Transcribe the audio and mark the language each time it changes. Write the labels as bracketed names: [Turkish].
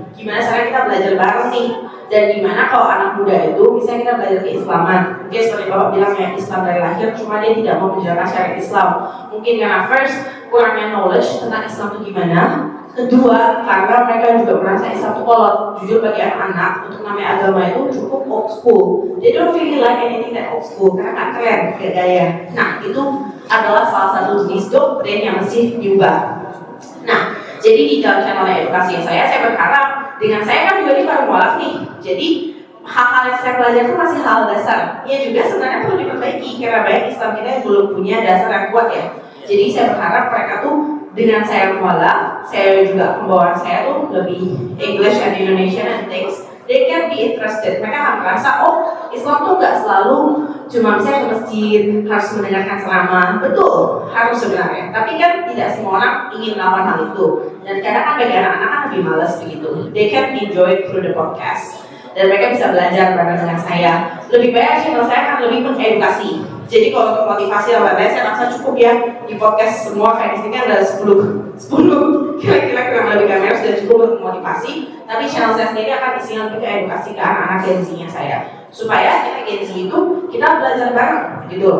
[Indonesian] Gimana cara kita belajar bareng nih, dan gimana kalau anak muda itu bisa kita belajar keislaman. Mungkin seperti Bapak bilang ya, Islam dari lahir, cuma dia tidak mau menjalankan syariat Islam. Mungkin karena first, kurangnya knowledge tentang Islam itu gimana. Kedua, karena mereka juga merasa Islam itu kolot. Jujur bagi anak-anak, untuk namanya agama itu cukup old school. [English] They don't really like anything that old school, [Indonesian] karena nggak keren, nggak gaya. Nah, itu adalah salah satu jenis doktrin yang mesti diubah. Nah, jadi di dalam channel edukasi saya berharap dengan saya kan juga di baru mualaf nih. Jadi hal-hal yang saya pelajari itu masih hal dasar. Ya juga sebenarnya perlu diperbaiki karena banyak Islam kita yang belum punya dasar yang kuat ya. Jadi saya berharap mereka tuh dengan saya mualaf, saya juga pembawaan saya tuh lebih [English] English and Indonesian and things. They can be interested. [Indonesian] Mereka akan merasa, oh Islam tuh nggak selalu cuma misalnya ke masjid, harus mendengarkan ceramah. Betul, harus sebenarnya. Tapi kan tidak semua orang ingin melakukan hal itu. Dan kadang kan bagi anak-anak kan lebih malas begitu. [English] They can enjoy it through the podcast. [Indonesian] Dan mereka bisa belajar bareng dengan saya. Lebih banyak channel saya kan lebih mengedukasi. Jadi kalau untuk motivasi dan lain-lain saya rasa cukup ya di podcast semua kayak di sini kan ada 10 kira-kira kurang lebih kamera sudah cukup untuk motivasi. Tapi channel saya sendiri akan isinya lebih ke edukasi ke anak-anak Gen Z-nya saya, supaya kita Gen Z itu kita belajar bareng gitu.